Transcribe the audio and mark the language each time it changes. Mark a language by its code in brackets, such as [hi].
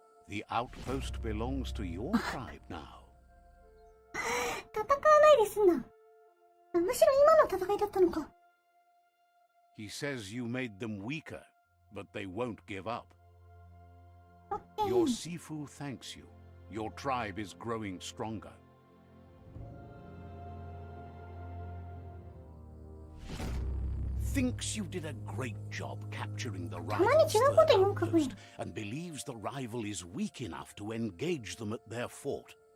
[en] The outpost belongs to your tribe now. [ja] 戦わないで済んだ。あ、むしろ今の戦いだったのか。 [en] He says you made them weaker, but they won't give up. [ja] オッケ [en] Your ー。 Sifu thanks you. Your tribe is growing stronger. Thinks you did a great job capturing the rival's third outpost and believes the rival is weak enough to engage them at their fort.